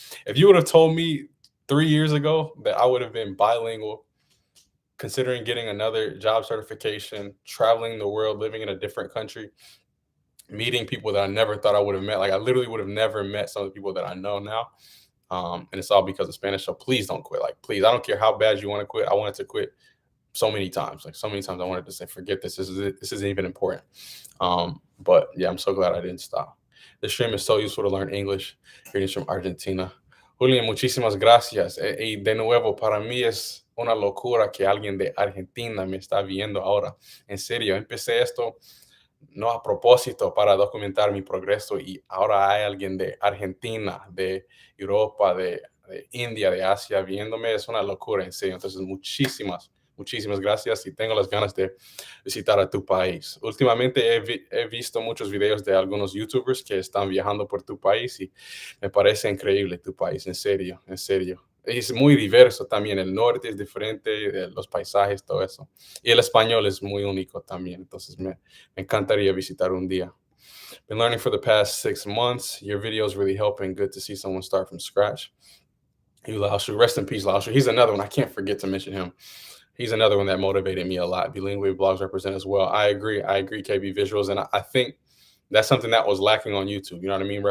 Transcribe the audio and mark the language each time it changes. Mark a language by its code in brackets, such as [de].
[en] If you would have told me 3 years ago that I would have been bilingual, considering getting another job certification, traveling the world, living in a different country, meeting people that I never thought I would have met. Like I literally would have never met some of the people that I know now. And it's all because of Spanish. So please don't quit. Like, please, I don't care how bad you want to quit. I wanted to quit so many times. Like so many times I wanted to say, forget this. This isn't even important. But yeah, I'm so glad I didn't stop. The stream is so useful to learn English. Greetings from Argentina. [es] Julian, muchísimas gracias. Y de nuevo, para mí es una locura que alguien de Argentina me está viendo ahora. En serio, empecé esto no a propósito para documentar mi progreso y ahora hay alguien de Argentina, de Europa, de India, de Asia viéndome. Es una locura, en serio. Entonces, muchísimas gracias y tengo las ganas de visitar a tu país. Últimamente he visto muchos videos de algunos YouTubers que están viajando por tu país y me parece increíble tu país, en serio, en serio. Es muy diverso también, el norte es diferente, los paisajes, todo eso. Y el español es muy único también, entonces me encantaría visitar un día. [en] Been learning for the past 6 months. Your videos really helping. Good to see someone start from scratch. Laoshu, rest in peace, Laoshu. He's another one. I can't forget to mention him. He's another one that motivated me a lot. Bilingual blogs represent as well. I agree, KB visuals. And I think that's something that was lacking on YouTube. You know what I mean?